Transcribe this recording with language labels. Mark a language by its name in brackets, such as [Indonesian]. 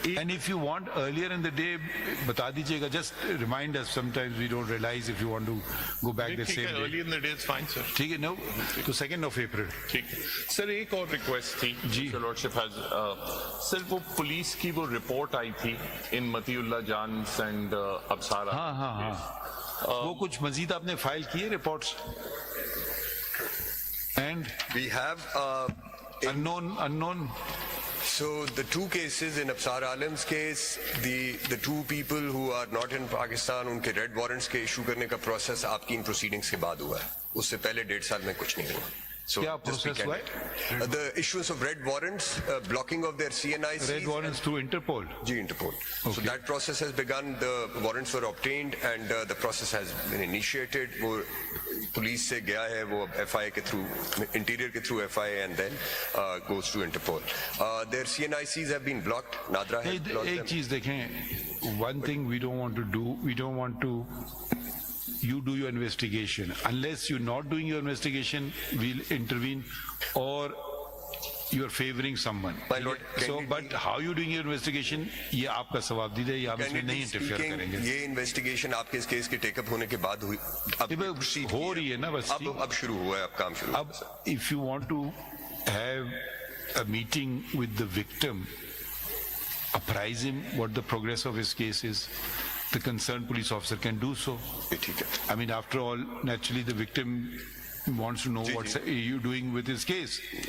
[English] and if you want earlier in the day [Hindi] बता दीजिएगा [English] just remind us sometimes we don't realize if you want to go back the same day early in the day is fine sir [Hindi] ठीक है [English] no तो 2nd of April [Hindi] ठीक sir एक और request थी जी [English] lordship has [Hindi] sir वो police की वो रिपोर्ट आई थी इन मतीउल्लाह जान एंड अबसारा हाँ वो कुछ मजीद आपने फाइल किए reports and [English] we have unknown. So the two cases in Absar Alam's case, the two people who are not in Pakistan, [Hindi] उनके red warrants के issue करने का process आपकी इन proceedings के बाद हुआ है. उससे पहले 1.5 साल में कुछ नहीं हुआ. [English] So [Hindi] क्या process हुआ है? [English] The issuance of red warrants, blocking of their CNICs. Red warrants to Interpol. [Hindi] Ji, Interpol. [English] Okay. So that process has begun. The warrants were obtained and the process has been initiated. [Hindi] वो police से गया है, वो FIA के through, interior के through FIA and then goes to Interpol. [English] Their CNICs have been blocked. Nadra has blocked them. [Hindi] एक चीज देखें, [English] one thing we don't want to do, we don't want to. You do your investigation. Unless you're not doing your investigation, we'll intervene, or you're favoring someone. My Lord, so, but how you doing your investigation? [Hindi] ये आपका सवाल दीजिए, ये हम इसमें नहीं interfere करेंगे. ये investigation आपके इस केस के take up होने के बाद हुई. अब हो रही है ना बस. अब शुरू हुआ है, अब काम शुरू. [English] अब if you want to have a meeting with the victim, apprise him what the progress of his case is. The concerned police officer can do so. I mean, after all, naturally the victim wants to know what you doing with his case.